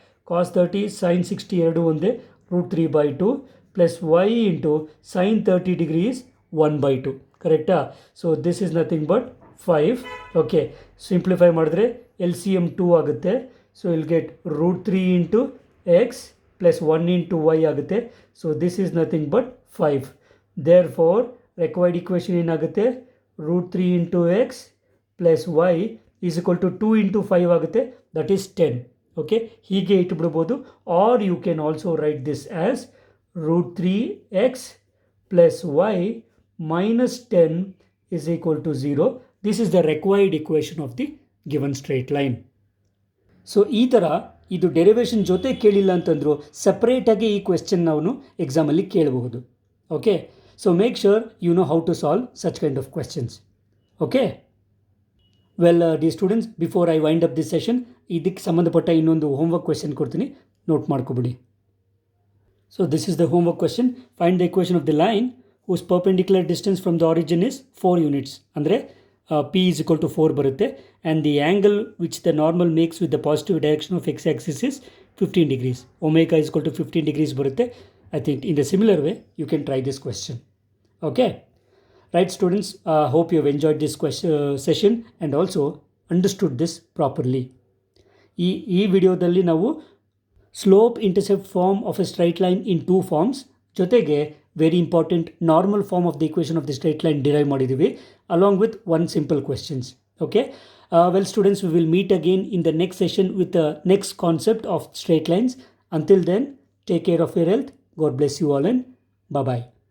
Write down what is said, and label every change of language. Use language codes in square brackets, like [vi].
[en] Cos 30 sin 60 [kn] ಎರಡು ಒಂದೇ, [en] root 3 by 2 plus y into sin 30 degrees 1 by 2. Correct? So this is nothing but 5. Okay, simplify [kn] ಮಾಡಿದ್ರೆ LCM 2 ಆಗುತ್ತೆ. [en] So you'll get root 3 into x plus 1 into y ಆಗುತ್ತೆ. So this is nothing but 5. Therefore required equation ಏನಾಗುತ್ತೆ? Root 3 into x plus y is equal to 2 into 5 ಆಗುತ್ತೆ, that is 10. Okay, [kn] ಹೀಗೆ ಇಟ್ಬಿಡ್ಬೋದು. [en] Or you can also write this as root 3 x plus y minus 10 is equal to 0. This is the required equation of the given straight line. [kn] So ಈ ಥರ ಇದು derivation ಜೊತೆ ಕೇಳಿಲ್ಲ ಅಂತಂದರೂ ಸಪ್ರೇಟಾಗಿ ಈ ಕ್ವೆಶ್ಚನ್ ನಾವು ಎಕ್ಸಾಮಲ್ಲಿ ಕೇಳಬಹುದು. [en] Okay, so make sure you know how to solve such kind of questions. Okay, well the students, before I wind up this session, [kn] ಇದಕ್ಕೆ ಸಂಬಂಧಪಟ್ಟ ಇನ್ನೊಂದು ಹೋಮ್ವರ್ಕ್ ಕ್ವೆಶ್ಚನ್ ಕೊಡ್ತೀನಿ, note ಮಾಡ್ಕೊಬಿಡಿ. [en] So this is the homework question. Find the equation of the line whose perpendicular distance from the origin is 4 units. ಅಂದರೆ P is equal to 4 ಬರುತ್ತೆ, and the angle which the normal makes with the positive direction of x-axis is 15 degrees. Omega is equal to 15 degrees ಬರುತ್ತೆ. I think in the similar way you can try this question. Okay, right students, hope you have enjoyed this session and also understood this properly. [kn] ಈ ವಿಡಿಯೋದಲ್ಲಿ ನಾವು [en] Slope intercept form of a straight line in 2 forms ಜೊತೆಗೆ very important normal form of the equation of the straight line derive ಮಾಡಿದ್ದೀವಿ, along with one simple questions. Okay, well students, we will meet again in the next session with the next concept of straight lines. Until then, take care of your health. God bless you all and bye bye.